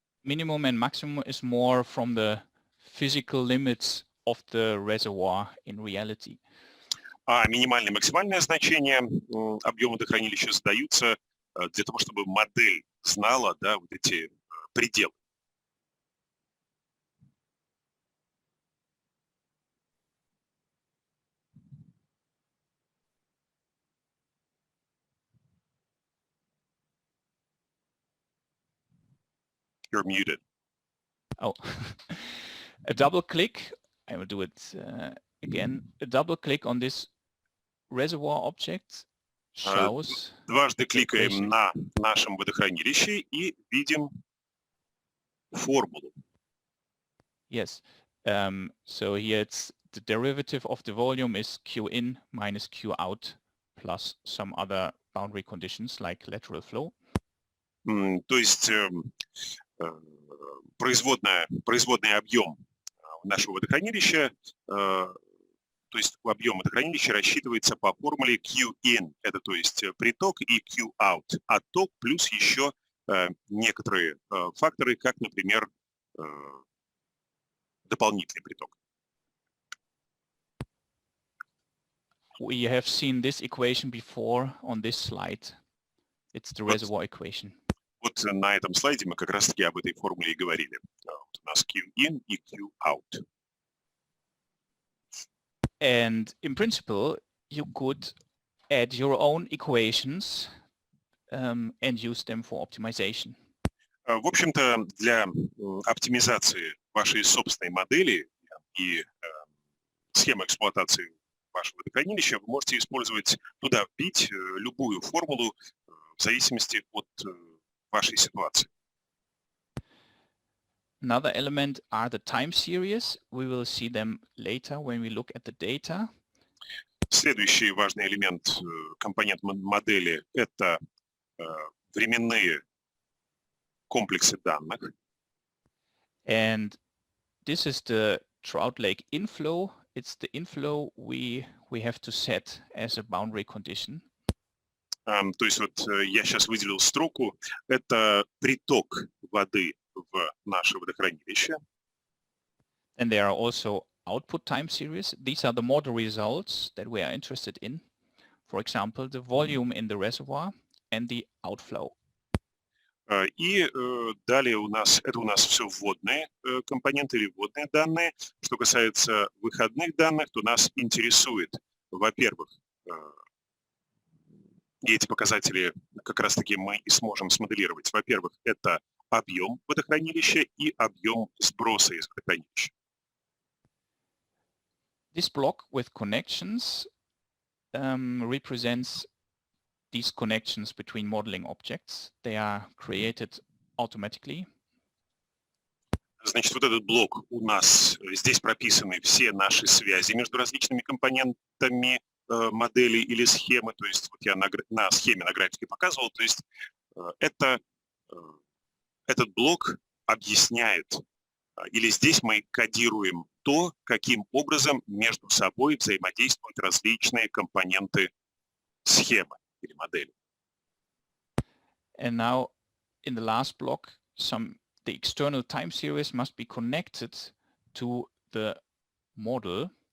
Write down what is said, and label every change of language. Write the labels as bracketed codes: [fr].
[en] Minimum and maximum is more from the physical limits of the reservoir in reality. [ru] А минимальное и максимальное значение объема водохранилища задаются для того, чтобы модель знала, да, вот эти пределы. [en] You're muted. Oh, a double click. I will do it again. A double click on this reservoir object shows [ru] Дважды кликаем [en] equation. [ru] на нашем водохранилище и видим формулу. [en] Yes. So here it's the derivative of the volume is Q in minus Q out plus some other boundary conditions like lateral flow. [ru] То есть производный объем нашего водохранилища, то есть объем водохранилища рассчитывается по формуле Q-in, это то есть приток, и Q-out, отток плюс еще некоторые факторы, как, например, дополнительный приток. [en] We have seen this equation before on this slide. It's the reservoir equation. [ru] Вот на этом слайде мы как раз-таки об этой формуле и говорили. Вот у нас Q-in и Q-out. [en] And in principle, you could add your own equations and use them for optimization. [ru] В общем-то, для оптимизации вашей собственной модели и схемы эксплуатации вашего водохранилища вы можете использовать, туда вбить любую формулу в зависимости от вашей ситуации. [en] Another element are the time series. We will see them later when we look at the data. [ru] Следующий важный элемент, компонент модели, это временные комплексы данных. [en] And this is the Trout Lake inflow. It's the inflow we have to set as a boundary condition. [ru] То есть вот я сейчас выделил строку, это приток воды в наше водохранилище. [en] And there are also output time series. These are the model results that we are interested in. For example, the volume in the reservoir and the outflow. [ru] И далее это у нас все вводные компоненты или вводные данные. Что касается выходных данных, то нас интересует, во-первых, и эти показатели как раз-таки мы и сможем смоделировать. Во-первых, это объем водохранилища и объем сброса из водохранилища. [en] This block with connections represents these connections between modeling objects. They are created automatically. [ru] Значит, вот этот блок у нас, здесь прописаны все наши связи между различными компонентами модели или схемы. То есть вот я на схеме, на графике показывал. То есть этот блок объясняет, или здесь мы кодируем то, каким образом между собой взаимодействуют различные компоненты схемы или модели. [en] And now in the last block, the external time series must be connected to the model.